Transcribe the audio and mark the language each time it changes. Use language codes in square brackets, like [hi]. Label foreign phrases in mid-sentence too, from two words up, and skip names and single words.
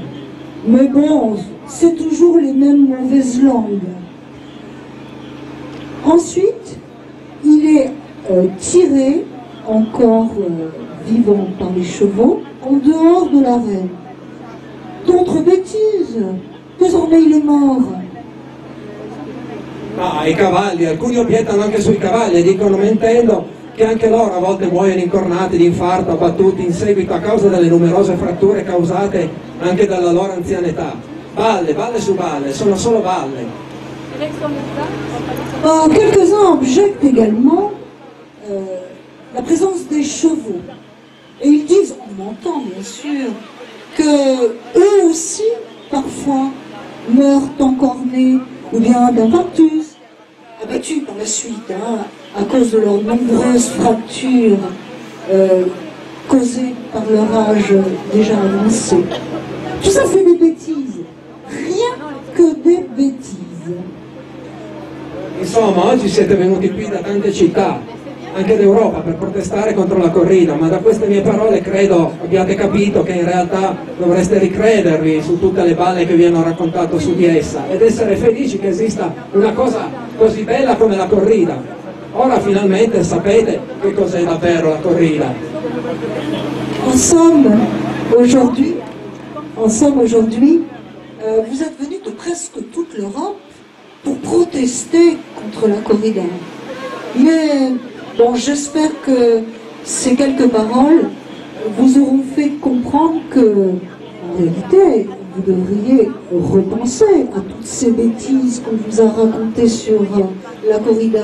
[fr] Mais bon, c'est toujours les mêmes mauvaises langues. Ensuite, il est tiré, encore vivant par les chevaux, en dehors de l'arène. D'autres bêtises, désormais il est mort. [it] Ah, i cavalli, alcuni obiettano anche sui cavalli e dicono mentendo che anche loro a volte muoiono incornati di infarto, abbattuti in seguito a causa delle numerose fratture causate anche dalla loro anzianità. Balle, balle su balle, sono solo balle. [fr] Quelques-uns objectent également la présence des chevaux. Et ils disent, on entend bien sûr, que eux aussi, parfois, meurent encornés ou bien d'infarctus, abattus par la suite, hein, à cause de leurs nombreuses fractures causées par leur âge déjà avancé. Tout ça, c'est des bêtises. Rien que des bêtises. [it] Insomma, oggi siete venuti qui da tante città, anche d'Europa, per protestare contro la corrida, ma da queste mie parole credo abbiate capito che in realtà dovreste ricredervi su tutte le balle che vi hanno raccontato su di essa ed essere felici che esista una cosa così bella come la corrida. Ora finalmente sapete che cos'è davvero la corrida. [fr] En somme, aujourd'hui, vous êtes venus de presque toute l'Europe pour protester contre la corrida. Mais bon, j'espère que ces quelques paroles vous auront fait comprendre que, en réalité, vous devriez repenser à toutes ces bêtises qu'on vous a racontées sur la corrida.